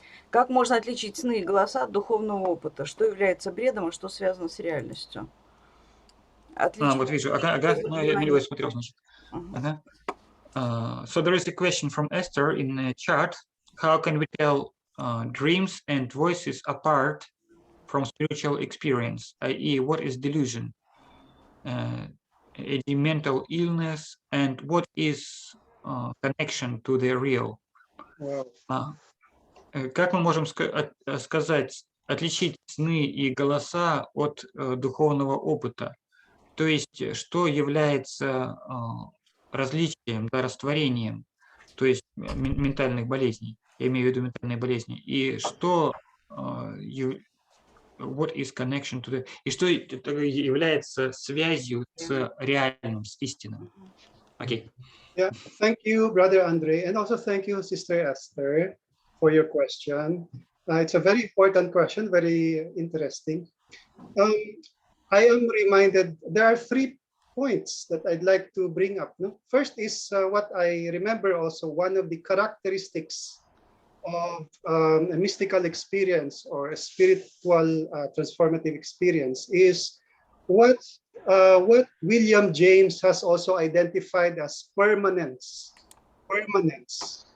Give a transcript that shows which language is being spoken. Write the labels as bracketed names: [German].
[Russian] Как можно отличить сны и голоса от духовного опыта? Что является бредом, а что связано с реальностью? Вот вижу. Ага. Ну, я его смотрел, значит. Ага. [English] So there is a question from Esther in the chat. How can we tell dreams and voices apart from spiritual experience? I.e., what is delusion? A mental illness, and what is connection to the real? [Russian] Как мы можем сказать, отличить сны и голоса от духовного опыта? То есть, что является различием, да, растворением, то есть ментальных болезней, я имею в виду ментальные болезни, и что [English] what is connection to the, [Russian] и что является связью с реальным, с истинным? Окей. [English] Yeah, thank you, Brother Andre, and also thank you, Sister Esther, for your question. It's a very important question, very interesting. I am reminded there are 3 points that I'd like to bring up. No? First is what I remember also, one of the characteristics of a mystical experience or a spiritual transformative experience is what William James has also identified as permanence. Permanence.